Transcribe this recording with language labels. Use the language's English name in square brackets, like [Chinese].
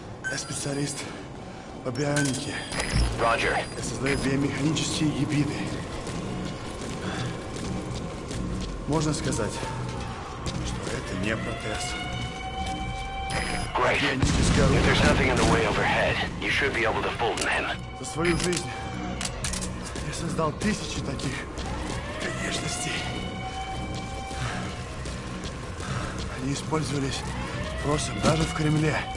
[Russian] Я специалист по бионике. [English] Roger. [Russian] Я создаю биомеханические гибриды. Можно сказать, что это не протез. [English] Great. If there's nothing in the way overhead, you should be able to fold them. [Russian] За свою жизнь я создал тысячи таких конечностей. Они использовались просто даже в Кремле.